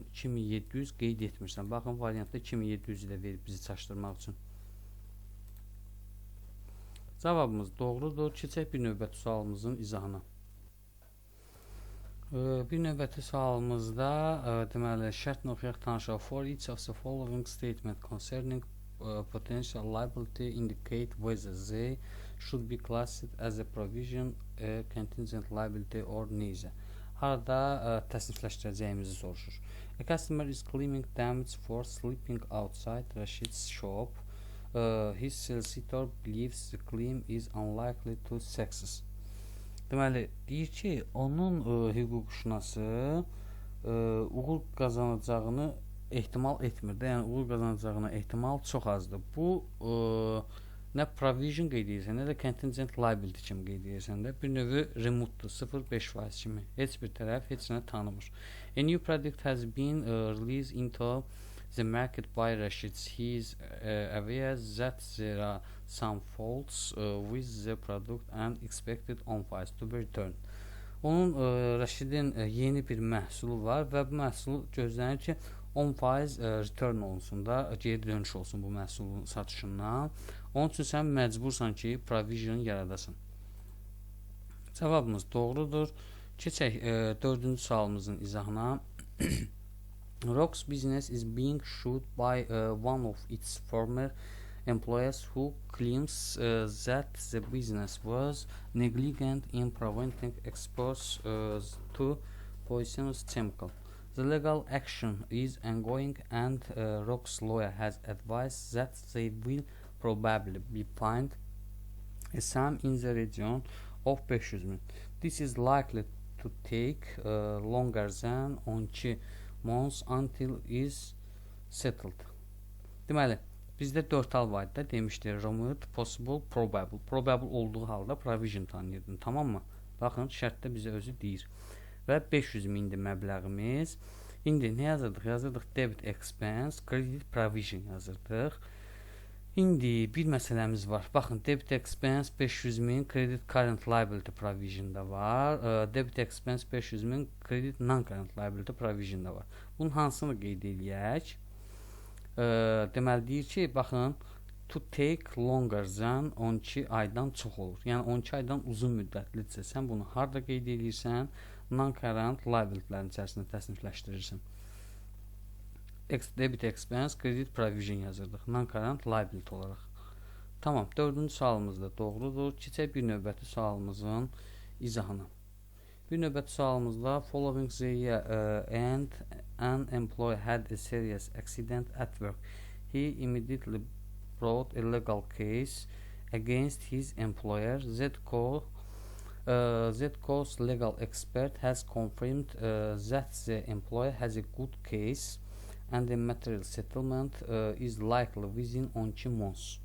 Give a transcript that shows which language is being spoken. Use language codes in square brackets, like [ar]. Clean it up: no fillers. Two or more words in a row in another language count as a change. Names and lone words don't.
[az] 2700 qeyd etmirsən. Baxın, variantda 2700 ilə verib bizi çaşdırmaq üçün. Cavabımız doğrudur. Keçək bir növbəti sualımızın izahına. Bir növbəti sualımızda deməli, şərtlə oxuyaq, tanışaq. [en] For each of the following statement concerning potential liability indicate whether they should be classed as a provision a contingent liability or neither. [az] Harada təsnifləşdirəcəyimizi soruşur. [en] A customer is claiming damage for sleeping outside Rashid's shop. His solicitor believes the claim is unlikely to success. [az] Deməli, deyir ki, onun hüquqşünası uğur qazanacağını ehtimal etmir. Yəni, uğur qazanacağına ehtimal çox azdır. Bu, nə provision qeyd edirsən, nə də [en] contingent liability [az] kimi qeyd edirsən də bir növü remote-dur, 0.5% kimi. Heç bir tərəf heç nə tanımır. [en] A new product has been released into the market by Rashid. He is aware that there are some faults with the product and expected on files to be returned. [az] Onun Rashidin yeni bir məhsulu var və bu məhsul gözlənir ki 10% return olunsun da, geri dönüş olsun bu məhsulun satışından. Onun üçün sən məcbursan ki, provision yaradasın. Cavabımız doğrudur. Keçək 4-cü sualımızın izahına. [en] Rock's business is being sued by one of its former employees who claims that the business was negligent in preventing exposure to poisonous chemical. The legal action is ongoing and Rock's lawyer has advised that they will probably be fined a sum in the region of 500.000. This is likely to take longer than 12 months until is settled. [az] Deməli, bizdə 4 hal var da demişdir. [en] Remote, possible, probable. [az] Probable olduğu halda provision tanıyırdın, tamam mı? Baxın, şərtdə bizə özü deyir. Və 500.000-dir məbləğimiz. İndi nə yazırdıq? [en] Yazırdıq debit expense, credit provision yazırdıq. [az] İndi bir məsələmiz var. [en] Baxın, debit expense 500.000, credit current liability provision [az] da var. [en] Debit expense 500.000, credit non-current liability provision [az] da var. Bunun hansını qeyd eləyək? Deməli deyir ki, baxın, [en] to take longer than 12 [az] aydan çox olur. Yəni 12 aydan uzun müddətlidirsə, sən bunu harda qeyd edirsən? [en] Non-current liability'lərin [az] içərisində təsnifləşdirirsən. [en] Debit expense, credit provision yazırdıq. Non-current liability [az] olaraq. Tamam, 4-cü sualımız da doğrudur. Keçək bir növbəti sualımızın izahına. Bir növbəti sualımızda [en] following the year and an employee had a serious accident at work. He immediately brought a legal case against his employer. ZCO's legal expert has confirmed that the employer has a good case and the material settlement is likely within 12 months.